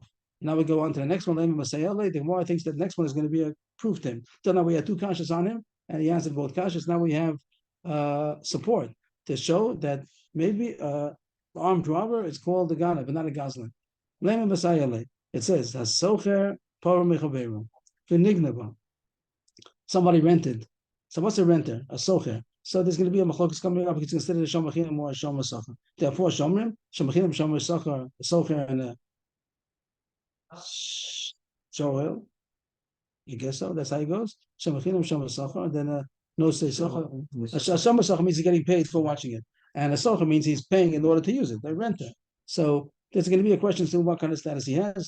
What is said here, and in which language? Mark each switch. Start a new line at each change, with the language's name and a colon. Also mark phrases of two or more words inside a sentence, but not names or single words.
English: Now we go on to the next one. The Gemara thinks that the next one is going to be a proof to him. So now we had two kashas on him, and he answered both kashas. Now we have support to show that maybe armed robber is called a ganav, but not a gazlan. It says
Hebrew: השוכר פרה מחבירו ונגנבה.
English: Somebody rented. So what's a renter? A socher. So there's going to be a machlokas coming up. It's considered a shomachim or a shomer.
Hebrew: Therefore, שומרים, שומחים, שומר שכר,
English: a socher, and a shoel. You guess so? That's how it goes.
Hebrew: שומחים, שומר שכר,
English: and then a no say sacher. A
Hebrew: שומר שכר
English: means he's getting paid for watching it, and a socher means he's paying in order to use it. The renter. So there's going to be a question as to what kind of status he has.